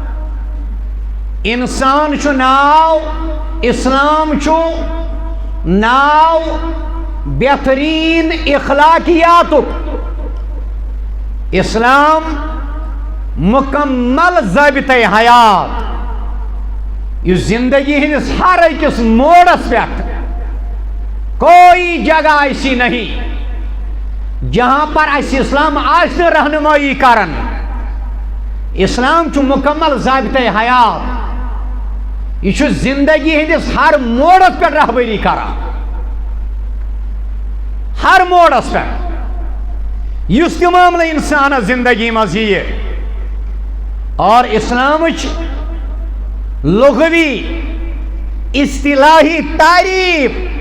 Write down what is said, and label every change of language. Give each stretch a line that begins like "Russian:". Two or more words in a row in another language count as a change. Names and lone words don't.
Kashmiri: انسان چھُ ناو اسلام چھُ ناو بہتریٖن اخلاقیاتُک اسلام مکمل ضابطۂ حیات یُس زندگی ہندس ہر أکِس موڑس پٮ۪ٹھ
Urdu: کوئی جگہ ایسی نہیں جہاں پر
Kashmiri: اسہِ اسلام آسہِ نہٕ رہنمائی کران اسلام چھُ مکمل ضابطۂ حیات یہ چھُ زندگی ہندس ہر موڑس پہ رہبری کران ہر موڑس پہ یُس تہِ معاملہٕ انسانس زندگی منٛز یِیہِ اور اسلامٕچ لغوی اصطلاحی تعریف